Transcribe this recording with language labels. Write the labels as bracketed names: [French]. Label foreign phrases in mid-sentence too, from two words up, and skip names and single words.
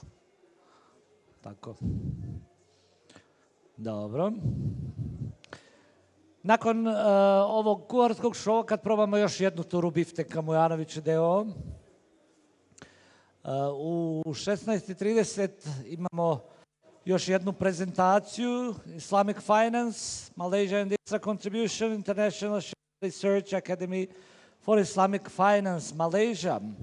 [Bosnian] Tako. Dobro. Nakon ovog kuharskog šova, kad probamo još jednu turu bifteka Mujanović deo, u 16:30 imamo još jednu prezentaciju Islamic Finance, Malaysia and its contribution, International Research Academy for Islamic Finance, Malaysia.